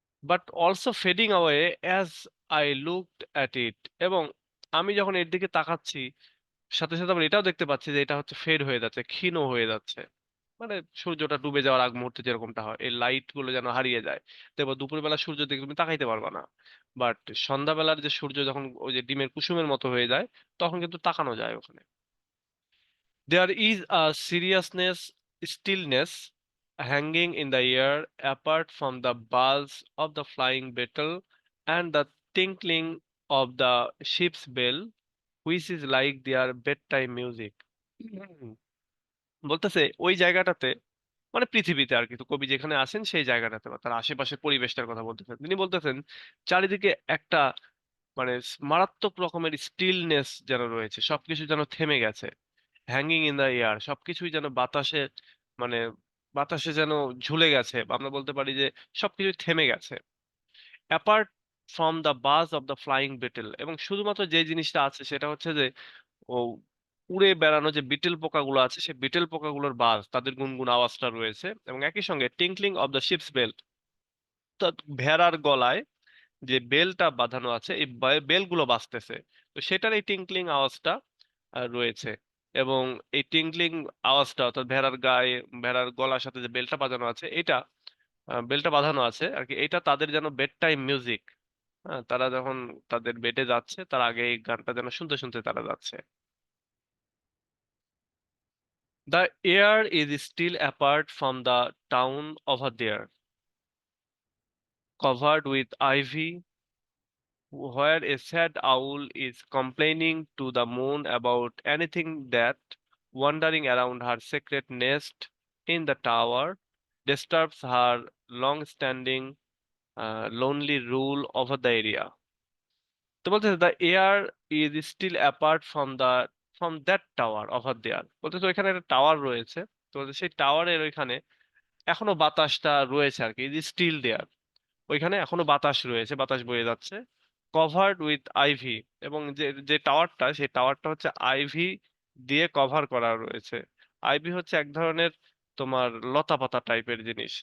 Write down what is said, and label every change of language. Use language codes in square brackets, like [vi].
[en] but also fading away as I looked at it, [bn] এবং আমি যখন এর দিকে তাকাচ্ছি, সাথে সাথে আবার এটাও দেখতে পাচ্ছি যে এটা হচ্ছে ফেড হয়ে যাচ্ছে, ক্ষীণ হয়ে যাচ্ছে। মানে সূর্যটা ডুবে যাওয়ার আগ মুহূর্তে যেরকমটা হয়, এই লাইট গুলো যেন হারিয়ে যায়। দেখো দুপুরবেলা সূর্য দিকে তুমি তাকাইতে পারবা না, বাট সন্ধ্যাবেলার যে সূর্য যখন ওই যে ডিমের কুসুমের মতো হয়ে যায়, তখন কিন্তু তাকানো যায় ওখানে। [en] There is a seriousness, stillness hanging in the air apart from the buzz of the flying beetle and the tinkling of the ship's bell, which is like their bedtime music. [bn] হুম। বলতেছে ওই জায়গাটাতে, মানে পৃথিবীতে আর কি, তো কবি যেখানে আছেন সেই জায়গাটাতে বা তার আশেপাশের পরিবেশটার কথা বলতেছেন। তিনি বলতেছেন চারিদিকে একটা মানে মারাত্মক রকমের স্টিলনেস যেন রয়েছে, সবকিছু যেন থেমে গেছে। [en] hanging in the air, [bn] সবকিছুই যেন বাতাসে, মানে বাতাসে যেন ঝুলে গেছে, বা আমরা বলতে পারি যে সবকিছু থেমে গেছে। [en] apart from the buzz of the flying beetle, [bn] এবং শুধুমাত্র যে জিনিসটা আছে সেটা হচ্ছে যে ও উড়ে বেড়ানো যে বিটেল পোকাগুলো আছে, সেই বিটেল পোকাগুলোর বাজ, তাদের গুনগুন আওয়াজটা রয়েছে, এবং একই সঙ্গে [en] tinkling of the sheep's bell, [bn] ভেড়ার গলায় যে বেলটা বাঁধানো আছে, এই বেলগুলো বাজতেছে। তো সেটার এই টিঙ্কলিং আওয়াজটা রয়েছে। এবং এই টিঙ্কলিং আওয়াজটা অর্থাৎ ভেড়ার গায়ে, ভেড়ার গলার সাথে যে বেলটা বাজানো আছে, এটা বেলটা বাঁধানো আছে আর কি, এটা তাদের যেন বেড টাইম মিউজিক। হ্যাঁ, তারা যখন তাদের বেডে যাচ্ছে, তার আগে এই গানটা যেন শুনতে শুনতে তারা যাচ্ছে। [en] The air is still apart from the town over there, covered with ivy, where a sad owl is complaining to the moon about anything that, wandering around her secret nest in the tower, disturbs her long-standing lonely rule over the area. [bn] তো বলতেছে [en] the air is still apart from that tower over there. [bn] বলতেছে ওইখানে একটা tower রয়েছে। তো বলতেছে সেই টাওয়ারের ওইখানে এখনো বাতাসটা রয়েছে আর কি, [en] Is still there. [bn] ওইখানে এখনো বাতাস রয়েছে, বাতাস বয়ে যাচ্ছে, [en] Covered with ivy. [bn] এবং যে যে টাওয়ারটা, সেই টাওয়ারটা হচ্ছে আইভি দিয়ে কভার করা রয়েছে। আইভি হচ্ছে এক ধরনের তোমার লতা পাতা টাইপের জিনিস।